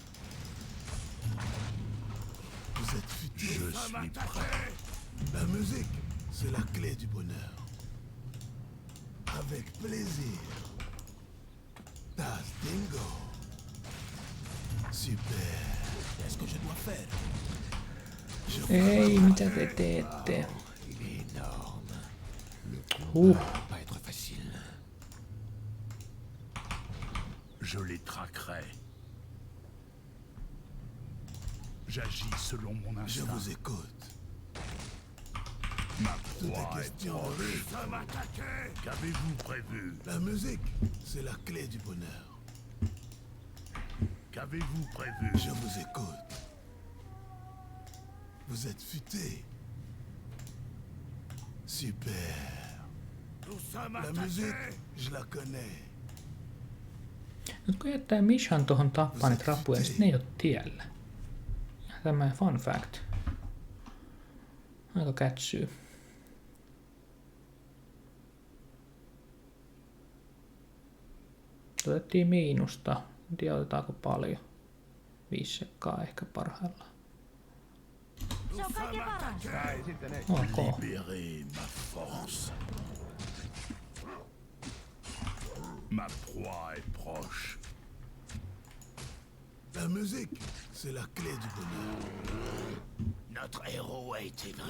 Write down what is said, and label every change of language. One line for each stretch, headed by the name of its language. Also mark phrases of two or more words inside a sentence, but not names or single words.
French: Vous êtes futur. Je suis prêt. La musique, c'est la clé du bonheur. Avec plaisir. Taz Dingo. Super. Qu'est-ce que je dois faire?
Finnish: Ei, mitä te teette?
French: Il est énorme. Le coup ne va pas être facile. Je les traquerai. J'agis selon mon instinct. Je vous écoute. Ma Tout est proie est question de proche. rythme. Nous sommes attaqués! Qu'avez-vous prévu? La musique, c'est la clé du bonheur. Qu'avez-vous prévu? Je vous écoute. Vous êtes futé. Super. Nous sommes La attaqués! musique, je la connais.
Finnish: Nyt kun jättää Mishan tohon tappaa niitä rapuja, niin sit ne ei oo tiellä. Tämä
English: fun fact.
Finnish: Aika kätsyy. Otettiin miinusta. En tiedä otetaanko paljon. 5 sekkaa ehkä parhaillaan. Se on kaikkein paras. Ok.
French: Libérez ma force. Ma proie est proche. La musique, c'est la clé du bonheur. Notre héros a été vaincu.